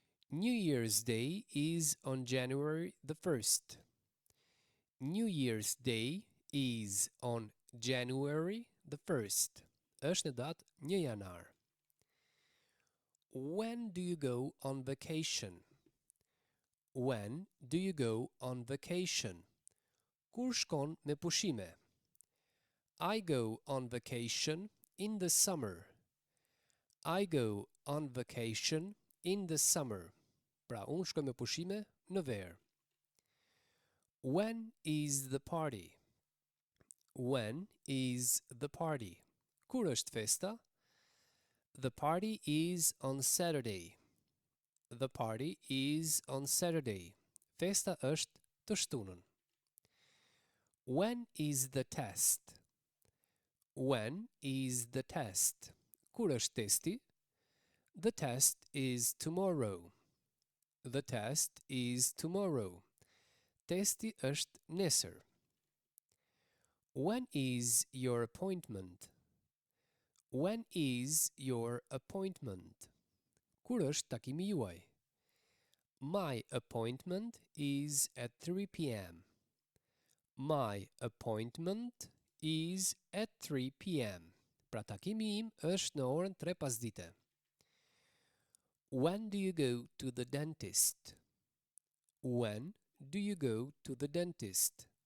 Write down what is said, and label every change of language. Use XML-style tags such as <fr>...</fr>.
<en>New Year's Day is on January the 1st. New Year's Day is on January the 1st.</en> <sq>Është në datë 1 janar.</sq> <en>When do you go on vacation? When do you go on vacation?</en> <sq>Kur shkon me pushime?</sq> <en>I go on vacation in the summer. I go on vacation in the summer.</en> <sq>Pra, unë shkoj me pushime në verë.</sq> <en>When is the party? When is the party?</en> <sq>Kur është festa?</sq> <en>The party is on Saturday. The party is on Saturday.</en> <sq>Festa është të shtunën.</sq> <en>When is the test? When is the test?</en> <sq>Kur është testi?</sq> <en>The test is tomorrow. The test is tomorrow.</en> <sq>Testi është nesër.</sq> <en>When is your appointment? When is your appointment?</en> <sq>Kur është takimi juaj?</sq> <en>My appointment is at 3 p.m. My appointment is at 3 p.m.</en> <sq>Pra takimi im është në orën 3 pasdite.</sq> <en>When do you go to the dentist? When do you go to the dentist?</en>